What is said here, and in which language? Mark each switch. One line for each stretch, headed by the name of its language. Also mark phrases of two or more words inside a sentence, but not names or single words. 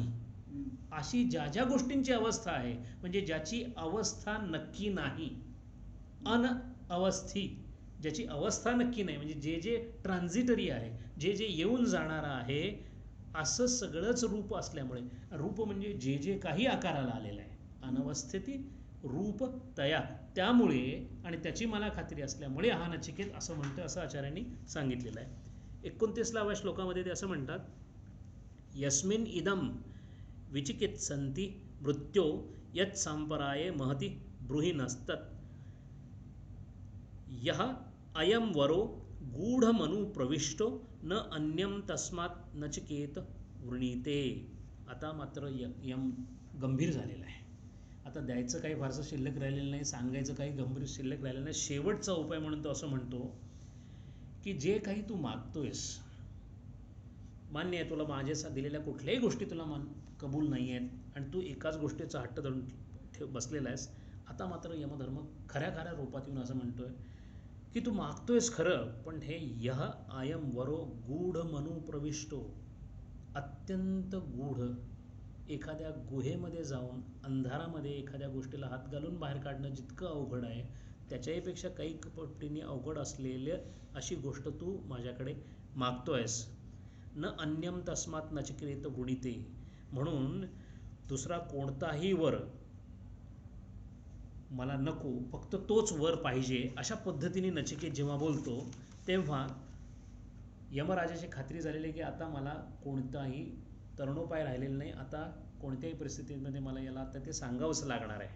Marathi: अशी ज्या ज्या गोष्टींची अवस्था आहे, म्हणजे ज्याची अवस्था नक्की नाही, अनअवस्थी, ज्याची अवस्था नक्की नाही, म्हणजे जे जे ट्रान्झिटरी आहे, जे जे येऊन जाणारं आहे, असं सगळंच रूप असल्यामुळे, रूप म्हणजे जे जे काही आकाराला आलेलं आहे, अनवस्थिती रूप तया, त्यामुळे आणि त्याची मला खात्री असल्यामुळे हा नचिकेत असं म्हणतो असं आचार्यांनी सांगितलेलं आहे. 29व्या श्लोकामध्ये ते असं म्हणतात,
Sanskrit: यस्मिन् इदं विचिकित्सन्ति मृत्यो यत् सांपराये महति ब्रूहि नस्तत् यः अयं वरो गूढमनु प्रविष्टो न अन्यं तस्मात् नचिकेत वृणीते.
Marathi: आता मात्र यम गंभीर झालेला आहे. आता द्यायचं काही फारसं शिल्लक राहिलेलं नाही, सांगायचं काही गंभीर शिल्लक राहिलेलं नाही. शेवटचा उपाय म्हणून तो असं म्हणतो की जे काही तू मागतोयस, मान्य आहे तुला माझ्या दिलेल्या कुठल्याही गोष्टी तुला कबूल नाही आहेत आणि तू एकाच गोष्टीचा हट्ट धरून बसलेला आहेस. आता मात्र यमधर्म खऱ्या खऱ्या रूपात येऊन असं म्हणतोय की तू मागतोयस खरं, पण हे
Sanskrit: यह आयम वरो गूढ मनु प्रविष्टो,
Marathi: अत्यंत गूढ एखाद्या गुहेमध्ये जाऊन अंधारामध्ये एखाद्या गोष्टीला हात घालून बाहेर काढणं जितकं अवघड आहे, त्याच्याहीपेक्षा काही पटीने अवघड असलेले अशी गोष्ट तू माझ्याकडे मागतोयस.
Sanskrit: न अन्यम तस्मात नचिकेत गुणिते.
Marathi: म्हणून दुसरा कोणताही वर मला नको, फक्त तोच वर पाहिजे, अशा पद्धतीने नचिकेत जेव्हा बोलतो तेव्हा यमराजाची खात्री झालेली आहे की आता मला कोणताही तरुणोपाय राहिलेला नाही, आता कोणत्याही परिस्थितीमध्ये मला याला आता ते सांगावंच लागणार आहे.